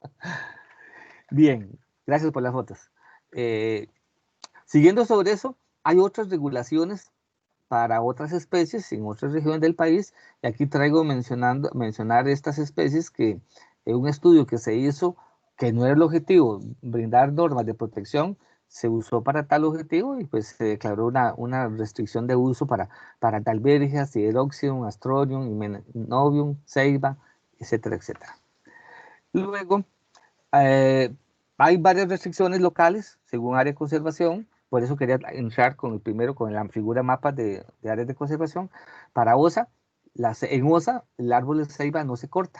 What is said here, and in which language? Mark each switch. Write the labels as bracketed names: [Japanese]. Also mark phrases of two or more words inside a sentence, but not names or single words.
[Spanish] Bien, gracias por las fotos. Siguiendo sobre eso, hay otras regulaciones para otras especies en otras regiones del país. Y aquí traigo mencionar estas especies que en un estudio que se hizo, que no era el objetivo, brindar normas de protección, se usó para tal objetivo y pues se declaró una restricción de uso para dalbergia, sideroxium, astronium, himenobium, ceiba, etcétera, etcétera. Luego, hay varias restricciones locales según área de conservación. Por eso quería entrar primero con la figura mapa de áreas de conservación. Para OSA, en OSA el árbol de ceiba no se corta.